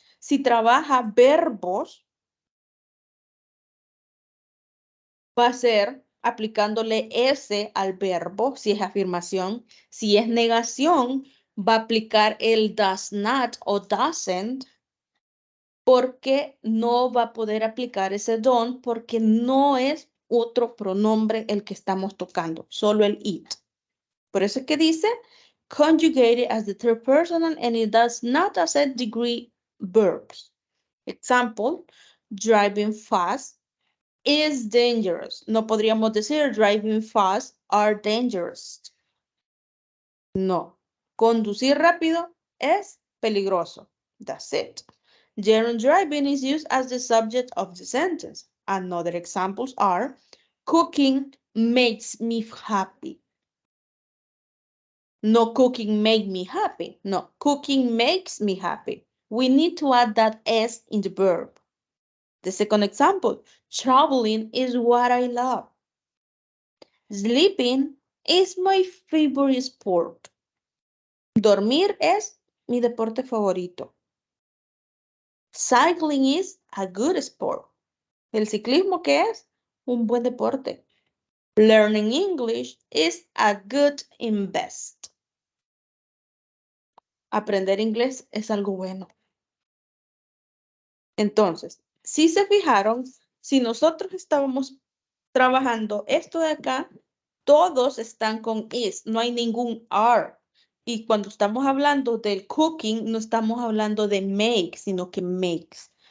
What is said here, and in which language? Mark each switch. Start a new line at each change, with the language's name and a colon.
Spanish: Si trabaja verbos, va a ser aplicándole S al verbo, si es afirmación. Si es negación, va a aplicar el
English: does not
Spanish: o doesn't, porque no va a poder aplicar ese don't, porque no es otro pronombre el que estamos tocando, solo el it. Por eso es que dice
English: conjugated as the third person and it does not accept degree verbs. Example, driving fast is dangerous.
Spanish: No podríamos decir
English: driving fast are dangerous.
Spanish: No. Conducir rápido es peligroso.
English: That's it. Gerund driving is used as the subject of the sentence. Another examples are cooking makes me happy. No, cooking make me happy. No, cooking makes me happy. We need to add that S in the verb. The second example, traveling is what I love. Sleeping is my favorite sport.
Spanish: Dormir es mi deporte favorito.
English: Cycling is a good sport.
Spanish: El ciclismo, ¿qué es? Un buen deporte.
English: Learning English is a good invest.
Spanish: Aprender inglés es algo bueno. Entonces, si se fijaron, si nosotros estábamos trabajando esto de acá, todos están con is, no hay ningún are. Y cuando estamos hablando del cooking, no estamos hablando de make, sino que makes.